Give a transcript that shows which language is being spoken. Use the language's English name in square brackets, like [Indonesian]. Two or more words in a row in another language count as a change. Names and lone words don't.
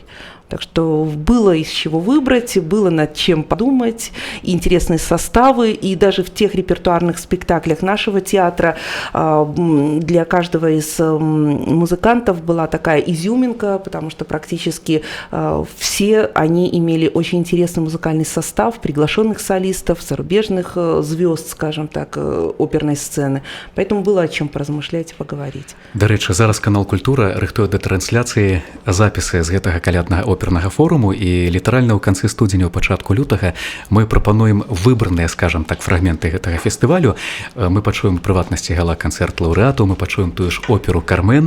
[Russian] Так что было из чего выбрать, было над чем подумать, интересные составы, и даже в тех репертуарных спектаклях нашего театра для каждого из музыкантов была такая изюминка, потому что практически все они имели очень интересный музыкальный состав, приглашенных солистов, зарубежных звезд, скажем так, оперной сцены. Поэтому было о чем поразмышлять и поговорить. [Ukrainian] До речі, [Belarusian] зараз канал «Культура» рыхтуе да трансляцыі запісы з гэтага каляднага опернага форуму, і літаральна ў канцы студзеня, у пачатку лютага мы прапануем выбраныя, скажем так, фрагменты гэтага фестывалю. Мы пачуем у прыватнасці гала-канцэрт лаўрэату, мы пачуем тую ж оперу «Кармен».